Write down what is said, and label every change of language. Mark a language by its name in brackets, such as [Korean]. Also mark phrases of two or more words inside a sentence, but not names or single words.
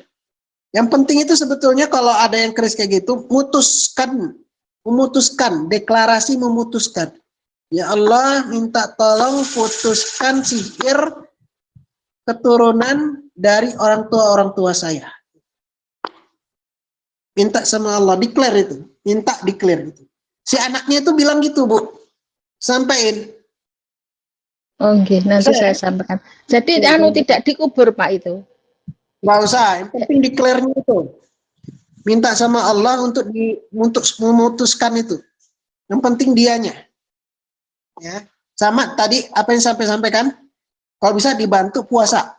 [Indonesian] Yang penting itu sebetulnya kalau ada yang keris kayak gitu, memutuskan, deklarasi memutuskan. Ya Allah, minta tolong putuskan sihir keturunan dari orang tua saya. Minta sama Allah, declare itu. Minta declare itu. Si anaknya itu bilang gitu, Bu. Sampaiin. oh nggih, nanti saya sampaikan. Jadi tidak dikubur Pak itu. Nggak usah, yang penting declare-nya itu. Minta sama Allah untuk memutuskan itu. Yang penting dianya. Ya. Sama tadi apa yang sampai sampaikan? Kalau bisa dibantu puasa.